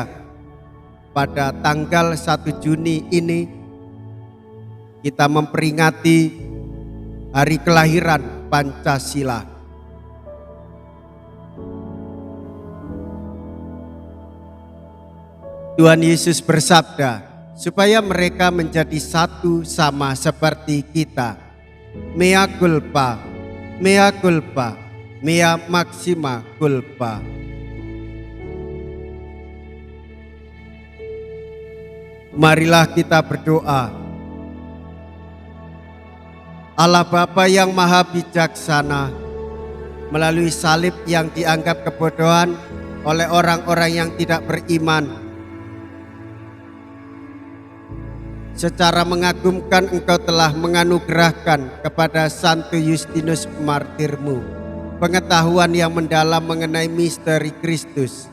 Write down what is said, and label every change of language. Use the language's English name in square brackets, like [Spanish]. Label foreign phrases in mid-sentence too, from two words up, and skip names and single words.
[Indonesian] Pada tanggal 1 Juni ini kita memperingati hari kelahiran Pancasila. Tuhan Yesus bersabda, supaya mereka menjadi satu sama seperti kita. [Latin] Mea culpa, mea culpa, mea maxima culpa. [Indonesian] Marilah kita berdoa. Allah Bapa yang Maha Bijaksana, melalui salib yang dianggap kebodohan oleh orang-orang yang tidak beriman, secara mengagumkan Engkau telah menganugerahkan kepada Santo Justinus Martirmu pengetahuan yang mendalam mengenai misteri Kristus.